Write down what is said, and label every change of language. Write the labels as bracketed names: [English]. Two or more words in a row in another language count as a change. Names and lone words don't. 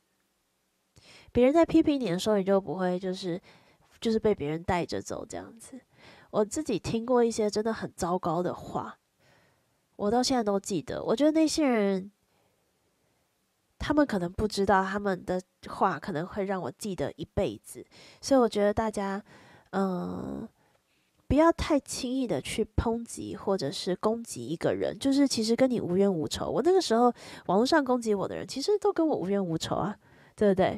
[Chinese] 別人在批評你的時候，你就不會就是被別人帶着走這樣子。我自己聽過一些真的很糟糕的話，我到現在都記得。我覺得那些人，他們可能不知道他們的話可能會讓我記得一輩子。所以我覺得大家，不要太輕易的去抨擊或者是攻擊一個人，就是其實跟你無冤無仇。我那個時候網絡上攻擊我的人，其實都跟我無冤無仇啊，對不對？